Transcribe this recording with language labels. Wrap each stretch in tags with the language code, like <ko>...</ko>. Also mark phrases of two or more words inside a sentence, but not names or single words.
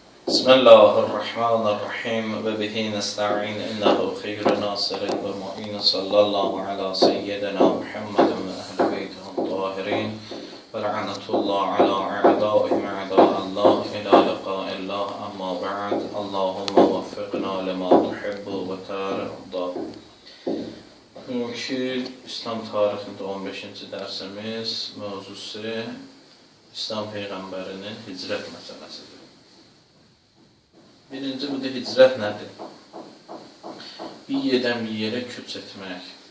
<ar>بسم الله الرحمن الرحيم وبه نستعين إنه خير ناصر ومعين صلى الله على سيدنا محمد وأهل بيتهم الطاهرين ولعنة الله على أعدائهم أعداء الله إلى لقاء الله أما بعد. اللهم وفقنا لما تحب وترضى.</ar> <az>Bugünkü İslam tarixində 15-ci dərsimiz mövzusu İslam Peyğəmbərinin hicrət məsələsidir. Birinci, bu da hicrət nədir? Bir yerdən bir yerə köç etmək.</az>